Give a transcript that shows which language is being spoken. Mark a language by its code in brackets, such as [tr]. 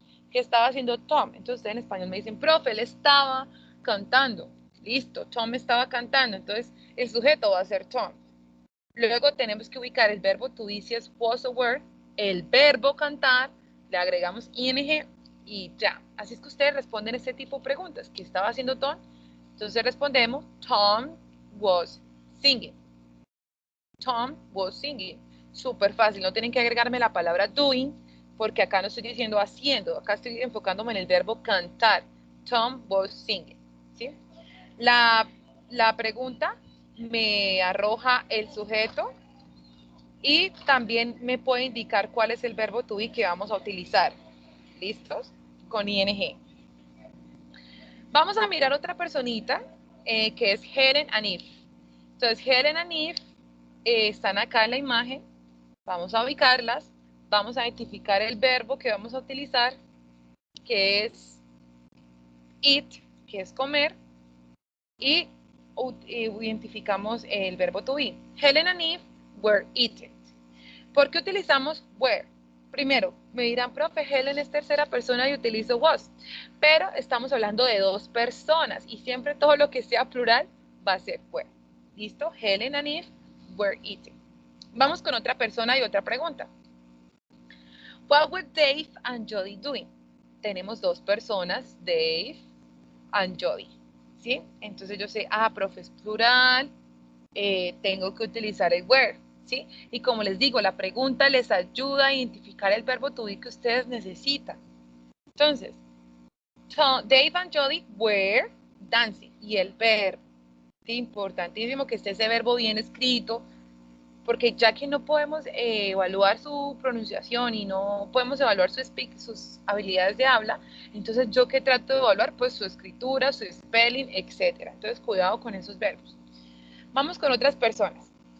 [es] ¿Qué estaba haciendo Tom? Entonces ustedes en español me dicen, profe, él estaba cantando. Listo, Tom estaba cantando. Entonces el sujeto va a ser Tom. Luego tenemos que ubicar el verbo to be si es was o were el verbo cantar, le agregamos ing y ya. Así es que ustedes responden este tipo de preguntas. ¿Qué estaba haciendo Tom? [en] Entonces respondemos, Tom was singing. Tom was singing. [es] Súper fácil, no tienen que agregarme la palabra doing, porque acá no estoy diciendo haciendo, acá estoy enfocándome en el verbo cantar. [en] Tom was singing. [es] ¿Sí? La pregunta me arroja el sujeto y también me puede indicar cuál es el verbo to be que vamos a utilizar. ¿Listos? Con ing. Vamos a mirar otra personita que es Helen and Eve. Entonces, Helen and Eve están acá en la imagen. Vamos a ubicarlas. Vamos a identificar el verbo que vamos a utilizar, que es eat, que es comer, y identificamos el verbo to be. [en] Helen and Eve were eating. [es] ¿Por qué utilizamos were? Primero, me dirán, profe, Helen es tercera persona y utilizo was, pero estamos hablando de dos personas y siempre todo lo que sea plural va a ser were. ¿Listo? [en] Helen and Eve were eating. [es] Vamos con otra persona y otra pregunta. [en] What were Dave and Jody doing? [es] Tenemos dos personas, Dave and Jody. ¿Sí? Entonces yo sé, profe, es plural, tengo que utilizar el were. ¿Sí? Y como les digo, la pregunta les ayuda a identificar el verbo to be que ustedes necesitan. Entonces, [en] Dave and Jody were dancing. [es] Y el verbo, ¿sí? Importantísimo que esté ese verbo bien escrito, porque ya que no podemos evaluar su pronunciación y no podemos evaluar sus habilidades de habla, entonces yo que trato de evaluar, pues su escritura, su spelling, etc. Entonces, cuidado con esos verbos. Vamos con otras personas.